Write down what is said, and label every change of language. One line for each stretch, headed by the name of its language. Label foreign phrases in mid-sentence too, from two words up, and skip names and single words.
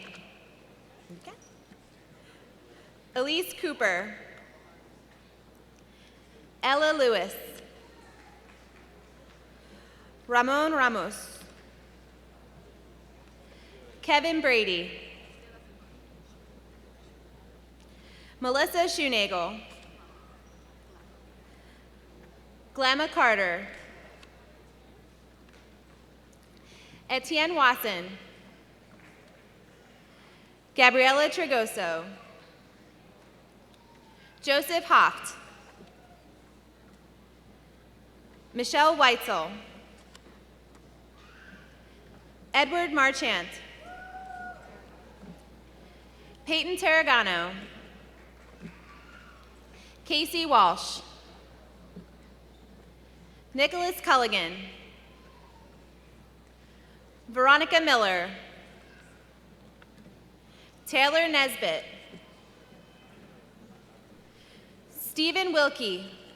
English: Okay. Elise Cooper. Ella Lewis. Ramon Ramos. Kevin Brady. Melissa Shoenagel. Glamma Carter. Etienne Wasson. Gabriela Trigoso. Joseph Hoft. Michelle Weitzel. Edward Marchant. Peyton Tarragano. Casey Walsh. Nicholas Culligan. Veronica Miller. Taylor Nesbitt. Stephen Wilkie.